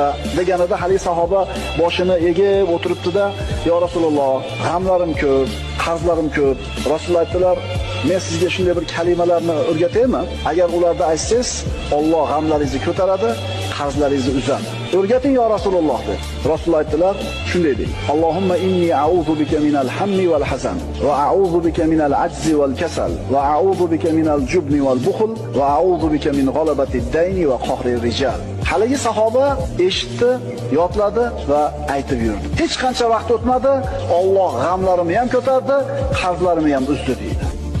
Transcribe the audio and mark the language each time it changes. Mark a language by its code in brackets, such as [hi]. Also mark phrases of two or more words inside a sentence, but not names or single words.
[uz] deganida hali sahoba boshini egib o'tiribdi-da, "Ya Rasululloh, g'amlarim ko'p, qarzlarim ko'p." Rasululloh aytdilar, "Men sizga shunday bir kalimalarni o'rgataymi? Agar ularni aytsangiz, Alloh g'amlaringizni ko'taradi, qarzlaringizni uzadi. O'rgating ya Rasululloh" dedi. Rasululloh aytdilar, shunday deydi: [ar] "اللهم إني أعوذ بك من الهم والحزن وأعوذ بك من العجز والكسل وأعوذ بك من الجبن والبخل وأعوذ بك من غلبة الدين وقهر الرجال." [uz] Haligi sahoba eshitdi, yodladi va aytib yurdi. Hech qancha vaqt o'tmadi, Alloh g'amlarimni ham ko'tardi, qarzlarimni ham uzdi deydi.